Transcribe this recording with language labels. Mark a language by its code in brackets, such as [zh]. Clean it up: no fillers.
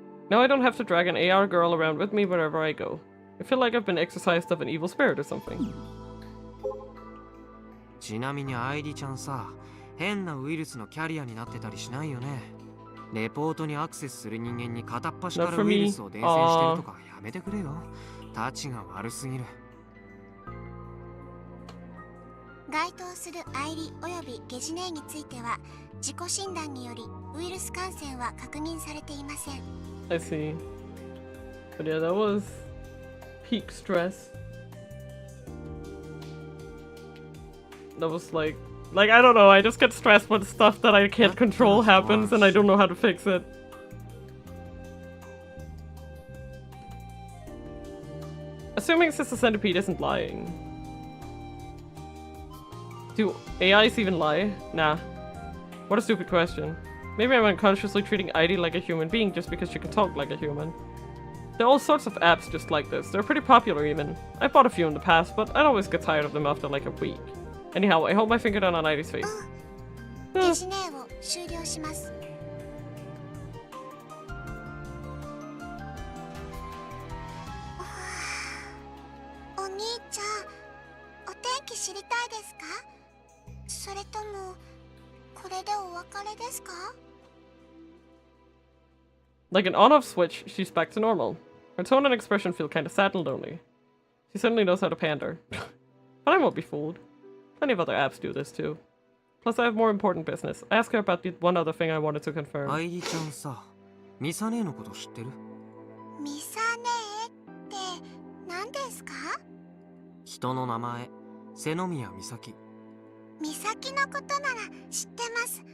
[en] Now I don't have to drag an AR girl around with me wherever I go. I feel like I've been exorcised of an evil spirit or something. [ja] ちなみに愛梨ちゃんさ、変なウイルスのキャリアになってたりしないよね。レポートにアクセスする人間に片っ端からウイルスを伝染してるとかやめてくれよ。タチが悪すぎる。該当する愛梨およびゲジネーについては自己診断によりウイルス感染は確認されていません。 [en] I see. But yeah, that was peak stress. That was like I don't know, I just get stressed when stuff that I can't control happens and I don't know how to fix it. Assuming Sister Centipede isn't lying. Do AIs even lie? Nah. What a stupid question. Maybe I'm unconsciously treating ID like a human being just because she can talk like a human. There are all sorts of apps just like this. They're pretty popular even. I bought a few in the past, but I'd always get tired of them after like a week. Anyhow, I hold my finger down on ID's face. [ja] ゲジネーを終了します。お兄ちゃん、お天気知りたいですそれともこれでお別れですか? [en] Like an on-off switch, she's back to normal. Her tone and expression feel kind of sad and lonely. She certainly knows how to pander. But I won't be fooled. Plenty of other apps do this too. Plus I have more important business. I asked her about the one other thing I wanted to confirm. [ja] アイリちゃんさ、ミサ姉のこと知ってる？ミサ姉って何ですか? 人の名前、瀬宮美咲。美咲のことなら知ってます。